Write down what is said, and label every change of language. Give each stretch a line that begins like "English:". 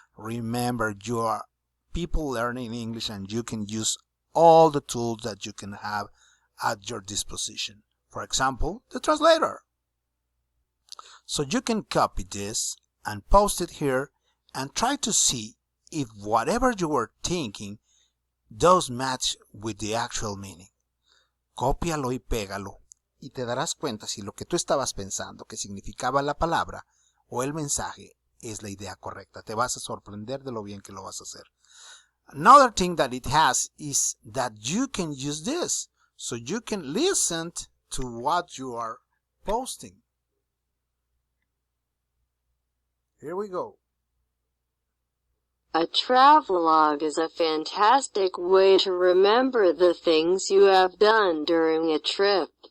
English: Remember, you are people learning English and you can use all the tools that you can have at your disposition. For example, the translator. So you can copy this and post it here and try to see if whatever you were thinking does match with the actual meaning.
Spanish: Cópialo y pégalo y te darás cuenta si lo que tú estabas pensando que significaba la palabra o el mensaje es la idea correcta. Te vas a sorprender de lo bien que lo vas a hacer.
English: Another thing that it has is that you can use this, so you can listen to what you are posting. Here we go. A travelogue is a fantastic way to remember the things you have done during a trip.